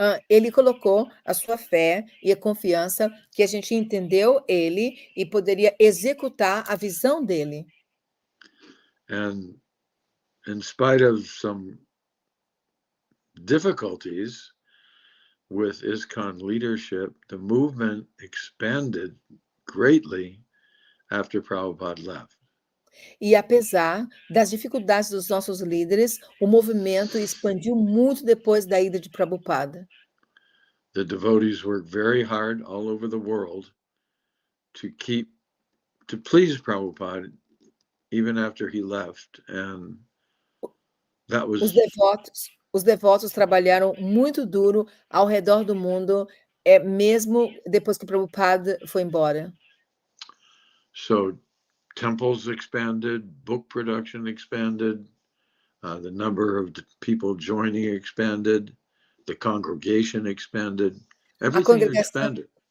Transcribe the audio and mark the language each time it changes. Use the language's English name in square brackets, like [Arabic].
[Portuguese] Ele colocou a sua fé e a confiança que a gente entendeu ele e poderia executar a visão dele. [English] And in spite of some difficulties with ISKCON leadership, the movement expanded greatly after Prabhupada left. [Portuguese] E apesar das dificuldades dos nossos líderes, o movimento expandiu muito depois da ida de Prabhupada. [English] The devotees worked very hard all over the world to please Prabhupada even after he left, and that was [Portuguese] Os devotos trabalharam muito duro ao redor do mundo, mesmo depois que Prabhupada foi embora. [English] So temples expanded, book production expanded, the number of people joining expanded, the congregation expanded, everything expanded.